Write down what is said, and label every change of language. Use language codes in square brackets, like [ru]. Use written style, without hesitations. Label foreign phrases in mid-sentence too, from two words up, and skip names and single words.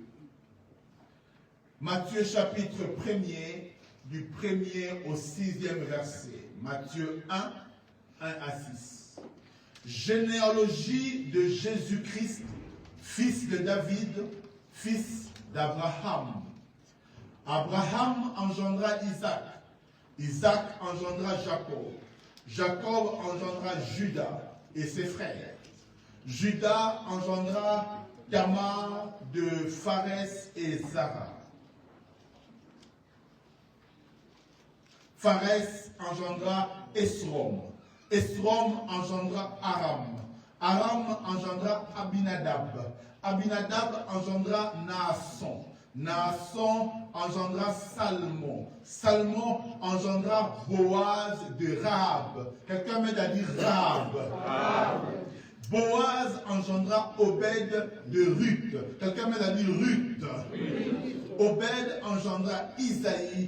[fr] Matthieu chapitre 1er, du 1er au 6e verset. Matthieu 1, 1 à 6. Généalogie de Jésus-Christ, fils de David, fils d'Abraham. Abraham engendra Isaac. Isaac engendra Jacob. Jacob engendra Judas et ses frères. Judas engendra Tamar de Pharès et Zara. Pharès engendra Esrom. Esrom engendra Aram. Aram engendra Abinadab. Abinadab engendra Naasson. Naasson engendra Salmon. Salmon engendra Boaz de Rahab. Quelqu'un m'aide à dire Rahab. Boaz engendra Obed de Ruth. Quelqu'un m'aide à dire Ruth. Obed engendra Isaïe.